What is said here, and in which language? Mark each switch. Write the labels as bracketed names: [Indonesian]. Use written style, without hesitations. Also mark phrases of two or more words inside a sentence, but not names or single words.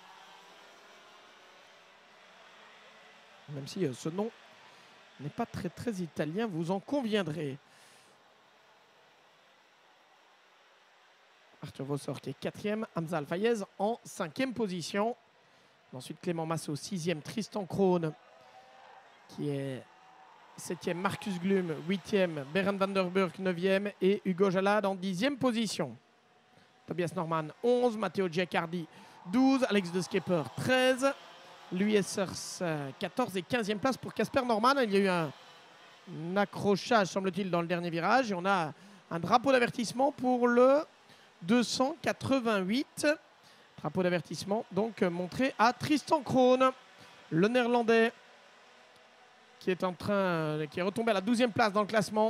[French] Même si ce nom n'est pas très italien, vous en conviendrez. Arthur Vossor qui est 4e, Hamza Al-Fayez en 5e position. Ensuite Clément Massot 6e, Tristan Krohn qui est 7e, Marcus Glum 8e, Berend van der Burg 9e et Hugo Jalad en 10e position. Tobias Norman 11, Matteo Giacardi 12, Alex de Skepper 13, Louis Essers 14 et 15e place pour Casper Norman. Il y a eu un accrochage semble-t-il dans le dernier virage et on a un drapeau d'avertissement pour le 288. Drapeau d'avertissement donc montré à Tristan Krohn, le néerlandais qui est retombé à la 12e place dans le classement.